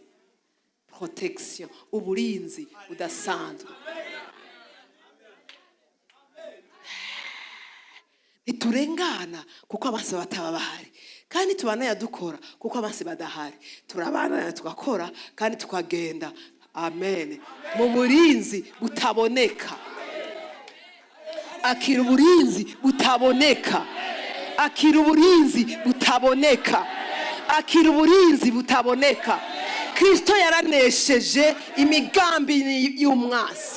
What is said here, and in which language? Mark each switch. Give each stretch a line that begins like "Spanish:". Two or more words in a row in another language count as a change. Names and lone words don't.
Rundi: Protection, uburinzi budasanzwe. Ntiturengana kuko abansi bataba bahari, kandi tubana dukora kuko abansi badahari. Turabana tugakora kandi tukagenda. Amen. Mu burinzi butaboneka. Akira uburinzi butaboneka. Akira uburinzi butaboneka. Akira uburinzi butaboneka. Kristo yaranesheje imigambi y'umwasi.